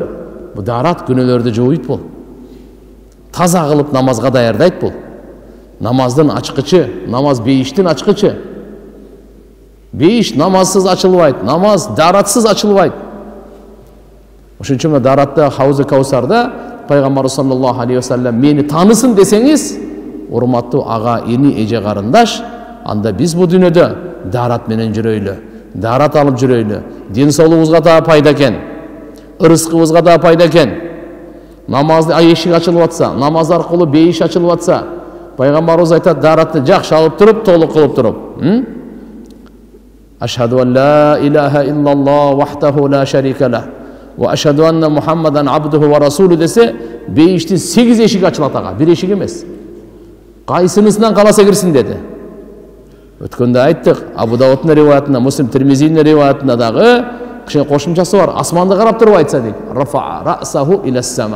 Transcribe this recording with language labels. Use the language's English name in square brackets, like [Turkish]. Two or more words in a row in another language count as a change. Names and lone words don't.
[Kyrgyz] Бу дарат күнөөлөрдү жууйт бул. Таза кылып намазга даярдайт бул. Намаздын ачкычы, намаз бейиштин ачкычы. Бейиш намазсыз ачылбайт, намаз даратсыз ачылбайт. Ошон үчүн даратта Хауз-ы Каусарда пайгамбар [Arabic] صلى الله عليه وسلم [Kyrgyz] мени танысын десеңиз, урматтуу ага, эни, эже, карындаш, анда биз бу дүйнөдө дарат менен жүрөйлү, дарат алып жүрөйлү. Дин соолугубузга да пайда экен, ырыскыбызга да пайда экен. Намазды эшик ачылып атса, намаз аркылуу бейиш ачылып атса, пайгамбарыбыз айтат, даратты жакшы алып туруп, толук кылып туруп. [Arabic] أشهد أن لا إله إلا الله وحده لا شريك له وأشهد أن محمدا عبده ورسوله [Kyrgyz] десе, бейиштин 8 эшиги ачылат ага, бир эшик эмес. Кайсынысынан каласа кирсин деди. Өткөндө айттык, Абу Дауудтун риваятында, Муслим Тирмизинин риваятында дагы кичине кошумчасы бар. Асманды карап туруп айтса дейт. [Arabic] رفع رأسه إلى السماء.